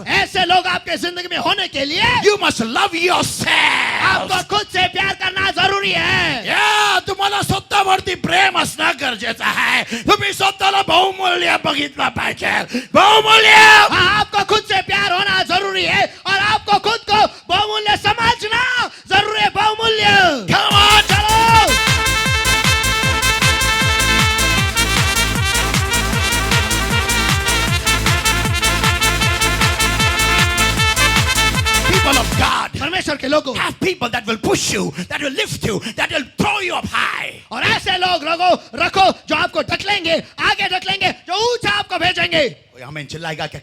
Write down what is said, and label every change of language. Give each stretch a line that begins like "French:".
Hindi: ऐसे लोग आपके जिंदगी में होने के लिए
English: you must love yourself.
Hindi: आपको खुद से प्यार करना जरूरी है.
Marathi: या तुम्हाला स्वतःवरती प्रेम असणं गरजेचं आहे. तुम्ही स्वतःला बहुमूल्य बघितलं पाहिजे. बहुमूल्य.
Hindi: आपको खुद से प्यार होना जरूरी है और आपको खुद को बहुमूल्य समझना जरूरी है. बहुमूल्य.
English: Come on,
Hindi: चलो.
English: People of God,
Hindi: परमेश्वर के लोगों,
English: have people that will push you, that will lift you, that will throw you up high.
Hindi: और ऐसे लोग रखो जो आपको ढकलेंगे, आगे ढकलेंगे, जो ऊंचा आपको भेजेंगे. कोई आमीन चिल्लाएगा क्या?